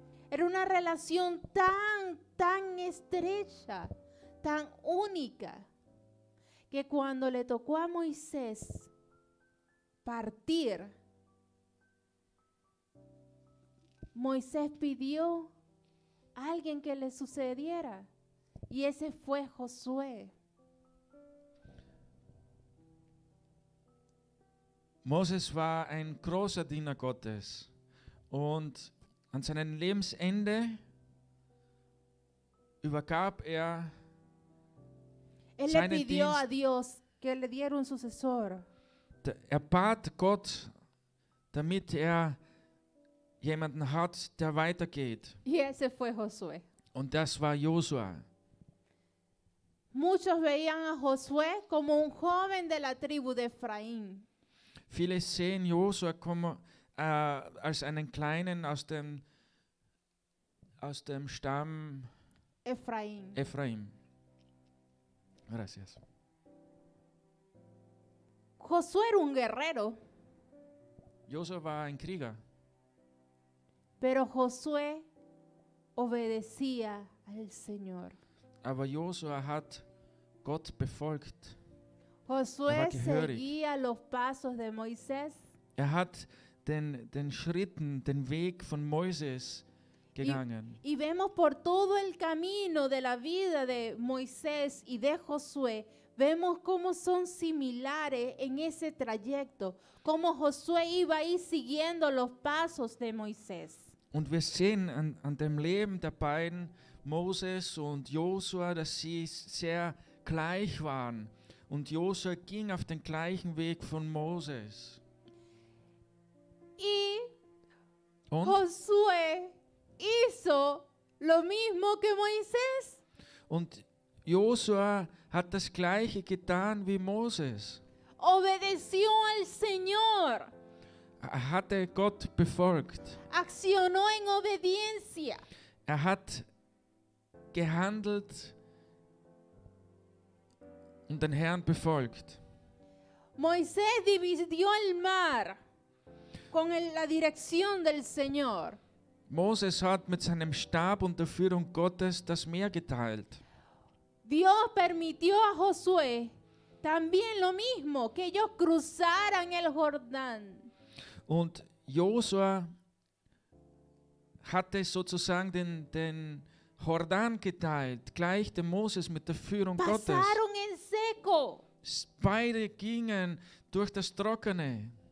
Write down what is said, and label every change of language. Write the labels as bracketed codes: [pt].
[es] Era una relación tan estrecha, tan única, que cuando le tocó a Moisés partir, Moisés pidió a alguien que le sucediera, y ese fue Josué. [de] Moses war ein großer Diener Gottes und an seinem Lebensende übergab er [es] Él le [de] seinen [es] pidió a [de] Dienst. [es] Dios que le diera un sucesor. [de] Er bat Gott, damit er jemanden hat, der weitergeht. [es] Y ese fue Josué. [de] Und das war Josua. [es] Muchos veían a Josué como un joven de la tribu de Efraín. [de] Viele sehen Josua als einen Kleinen aus dem Stamm [es] Efraín. [de] Ephraim. [es] Gracias. Josué era un guerrero, [de] Josua war ein Krieger, [es] pero Josué obedecía al Señor. [de] aber Josua hat Gott befolgt. [es] Josué [de] Era gehörig. [es] seguía los pasos de Moisés [de] Er hat den Schritten, den Weg von Moses gegangen. [es] y vemos por todo el camino de la vida de Moisés y de Josué, vemos cómo son similares en ese trayecto, cómo Josué iba ahí siguiendo los pasos de Moisés. [de] Und wir sehen an dem Leben der beiden, Moses und Josua, dass sie sehr gleich waren. Und Josua ging auf den gleichen Weg von Moses. [es] Y [de] Und, [es] Josué hizo lo mismo que Moisés. [de] und Josua hat das gleiche getan wie Moses. [es] Obedeció al Señor, [de] Er hatte Gott befolgt. [es] accionó en obediencia. [de] Er hat gehandelt und den Herrn befolgt. [es] Moisés dividió el mar con la dirección del Señor. [de] Moses hat mit seinem Stab und der Führung Gottes das Meer geteilt. [es] Dios permitió a Josué también lo mismo, que ellos cruzaran el Jordán. [de] Und Josua hatte sozusagen den Jordan geteilt, gleich dem Moses mit der Führung Gottes. [es] Pasaron en seco. [de] Beide gingen durch das Trockene.